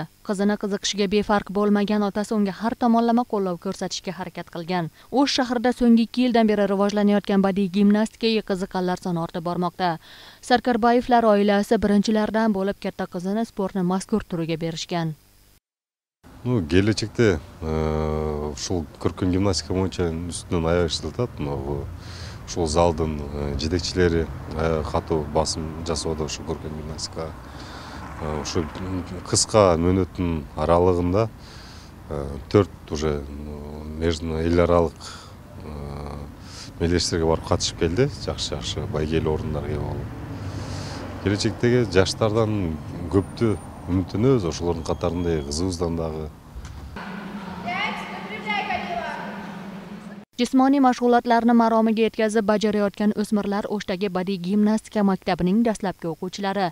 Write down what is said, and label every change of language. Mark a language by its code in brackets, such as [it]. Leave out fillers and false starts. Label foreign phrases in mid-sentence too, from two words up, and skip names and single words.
[uz] Qizini qiziqishiga befarq bo'lmagan otasi unga har tomonlama qo'llov ko'rsatishga harakat qilgan. O'sh shahrida so'nggi 2 yildan beri rivojlanayotgan badiiy gimnastikaga qiziqqanlar soni ortib bormoqda. Sarkarbayevlar oilasi birinchilardan bo'lib katta qizini sportning mazkur turiga berishgan. [ky] Kelajakda ушул көркөм гимнастика боюнча үстүнөн аяк иштелет. Ушул залдын жетекчилери катуу басым жасоодо ушул көркөм гимнастика. Ушул кыска мөөнөттүн аралыгында 4 [ru] уже между [ky] эл аралык мелдештерге барып катышып келди. Жакшы байгелүү орундарга ээ болуп. Келечектеги жаштардан көптү үмүттөнөбүз, ошолордун катарында кызыбыздан дагы. [uz] Jismoniy mashg'ulotlarni maromiga yetkazib bajarayotgan o'smirlar O'shdagi badiiy gimnastika maktabining dastlabki o'quvchilari.